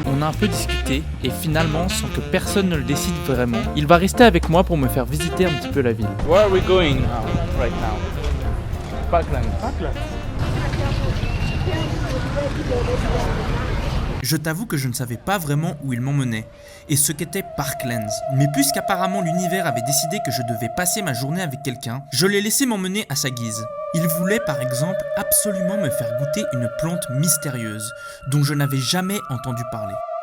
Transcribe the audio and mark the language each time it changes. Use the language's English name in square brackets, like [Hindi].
[French] On a un peu discuté et finalement, sans que personne ne le décide vraiment, il va rester avec moi pour me faire visiter un petit peu la ville. [English] Where are we going now, right now? Parkland. Parkland. [French] Je t'avoue que je ne savais pas vraiment où il m'emmenait et ce qu'était Parklands. Mais puisqu'apparemment l'univers avait décidé que je devais passer ma journée avec quelqu'un, je l'ai laissé m'emmener à sa guise. Il voulait par exemple absolument me faire goûter une plante mystérieuse dont je n'avais jamais entendu parler.